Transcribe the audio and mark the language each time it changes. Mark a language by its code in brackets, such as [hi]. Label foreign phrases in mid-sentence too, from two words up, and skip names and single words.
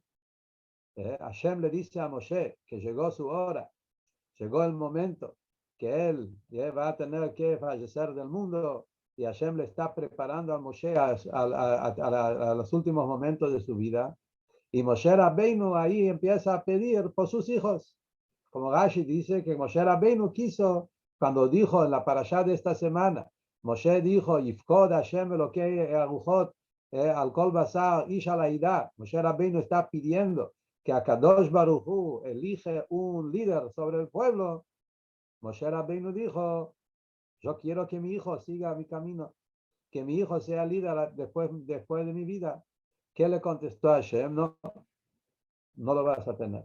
[es] Hashem le dice a Moshe que llegó su hora, llegó el momento que él va a tener que fallecer del mundo, y Hashem le está preparando a Moshe a los últimos momentos de su vida. Y Moshe Rabbeinu ahí empieza a pedir por sus hijos. Como Rashi dice que Moshe Rabbeinu quiso, cuando dijo en la parashá de esta semana, Moshe dijo, [he] יפקוד השם אלוקי הרוחות על כל בשר איש על העדה. [es] Moshe Rabbeinu está pidiendo que a Kadosh Baruch Hu elige un líder sobre el pueblo. Moshe Rabbeinu dijo, yo quiero que mi hijo siga mi camino, que mi hijo sea líder después de mi vida. ¿Qué le contestó a Hashem? No, no lo vas a tener.